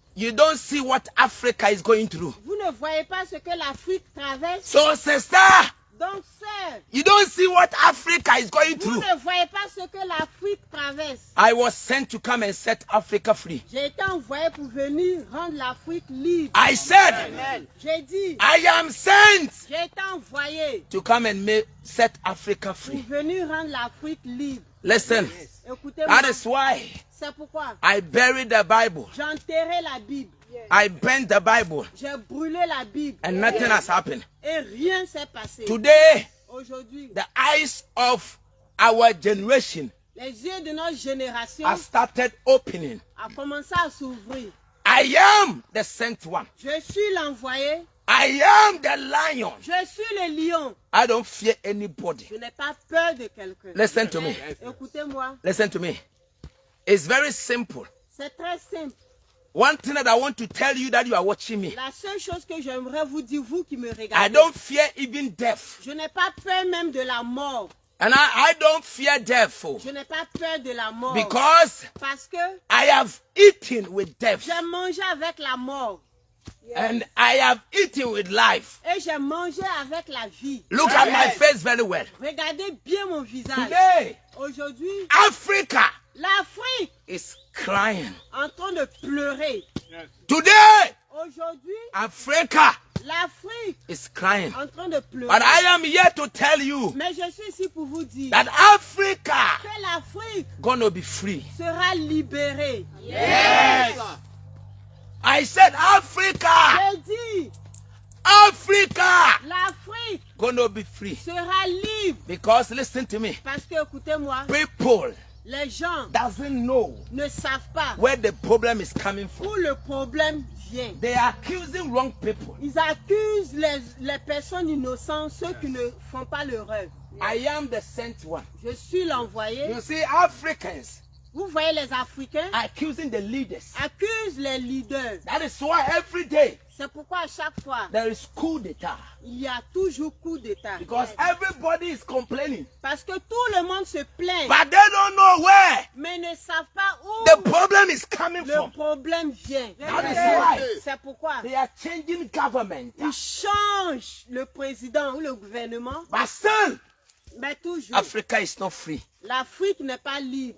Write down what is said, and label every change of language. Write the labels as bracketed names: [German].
[English] you don't see what Africa is going through. [French] vous ne voyez pas ce que l'Afrique traverse. [English] So, sister, [French] Donc, sœur, [English] you don't see what Africa is going [French] vous [English] through. [French] ne voyez pas ce que l'Afrique traverse. [English] I was sent to come and set Africa free. [French] J'ai été envoyé pour venir rendre l'Afrique libre. [English] I said, [French] J'ai dit, [English] I am sent [French] j'ai été envoyé [English] to come and set Africa [French] pour [English] free. [French] venir rendre l'Afrique libre. [English] Listen, [French] Écoutez-moi, [English] that is why [French] c'est pourquoi [English] I buried the Bible. [French] j'ai enterré la Bible. [English] I burnt the Bible [French] J'ai brûlé la Bible. [English] and nothing has happened. [French] Et rien s'est passé. [English] Today, [French] Aujourd'hui, [English] the eyes of our generation [French] les yeux de notre génération [English] have started opening. [French] ont commencé à s'ouvrir. [English] I am the sent one. [French] Je suis l'envoyé. [English] I am the lion. [French] Je suis le lion. [English] I don't fear anybody. [French] Je n'ai pas peur de quelqu'un. [English] Listen to me. [French] Écoutez-moi, [English] Listen to me. It's very simple. [French] c'est très simple. [English] One thing that I want to tell you that you are watching me. [French] La seule chose que j'aimerais vous dire, vous qui me [English] I [French] regardez, [English] don't fear even death. [French] je n'ai pas peur même de la mort. [English] And I don't fear death. [French] Je n'ai pas peur de la mort. [English] Because [French] Parce que [English] I have eaten with death. [French] j'ai mangé avec la mort. [English] And I have eaten with life. [French] Et j'ai mangé avec la vie. [English] Look at my face very well. [French] Regardez bien mon visage. [English] Today, [French] Aujourd'hui, [English] Africa [French] l'Afrique [English] is crying. [French] est en train de pleurer. [English] Today, [French] Aujourd'hui, [English] Africa [French] l'Afrique [English] is crying. [French] est en train de pleurer. [English] But I am here to tell you [French] Mais je suis ici pour vous dire [English] that Africa [French] que l'Afrique [English] gonna be free. [French] sera libérée. [English] I said Africa, [French] J'ai dit, [English] Africa [French] l'Afrique [English] gonna be free. [French] sera libre. [English] Because listen to me, [French] Parce que, écoutez-moi, [English] people [French] les gens [English] doesn't know [French] ne savent pas [English] where the problem is coming from. [French] où le problème vient. [English] They are accusing wrong people. [French] Ils accusent les personnes innocentes, ceux qui ne font pas l'erreur. [English] I am the sent one. [French] Je suis l'envoyé. [English] You see, Africans [French] Vous voyez, les Africains [English] accusing the leaders. [French] accusent les leaders. [English] That is why every day [French] C'est pourquoi à chaque fois, [English] there is coup d'etat. [French] il y a toujours coup d'État. [English] Because everybody is complaining. [French] Parce que tout le monde se plaint, [English] But they don't know where [French] mais ne savent pas [English] the [French] où [English] problem is coming [French] le [English] from. [French] problème vient. [English] That is why [French] C'est pourquoi [English] they are changing government. [French] ils changent le président ou le gouvernement, [English] But still, [French] mais toujours, [English] Africa is not free. [French] l'Afrique n'est pas libre.